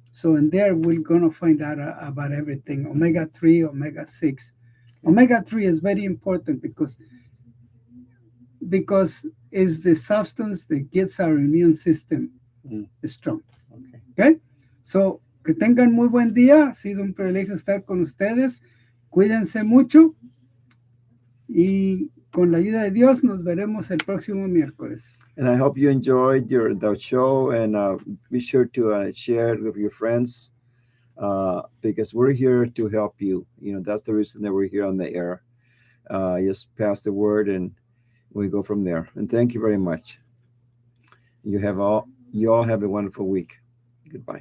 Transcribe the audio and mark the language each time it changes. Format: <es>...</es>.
<en>So in there, we're going to find out about everything, omega 3, omega 6. Omega 3 is very important because it's the substance that gets our immune system strong. Okay?</en> <es>So, que tengan muy buen día. Ha sido un privilegio estar con ustedes. Cuídense mucho. Y con la ayuda de Dios nos veremos el próximo miércoles.</es> <en>And I hope you enjoyed the show, and be sure to share it with your friends, because we're here to help you. You know, that's the reason that we're here on the air. Just pass the word, and we go from there. And thank you very much. You all have a wonderful week. Goodbye.</en>